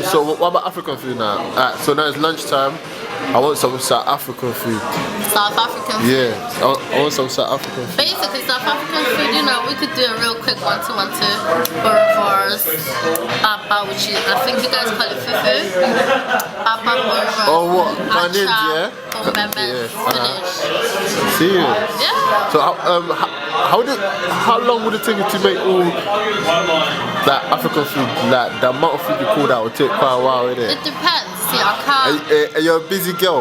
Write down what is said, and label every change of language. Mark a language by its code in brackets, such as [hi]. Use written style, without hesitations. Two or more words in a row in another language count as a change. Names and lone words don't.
[en] So what about African food now? So now it's lunchtime. I want some South African food. South African food? Yeah, I want some South African food. Basically, South African food, you know, we could do a real quick 1-2-1-2. Boerewors, papa, which is, I think you guys call it fufu. Papa, boerewors. Oh, what? Chinese, yeah? Oh, finish. Serious? Yeah. So how long would it take you to make all that African food? Like the amount of food you call that would take quite a while, isn't it? It depends. See, I can't. And you're a busy girl.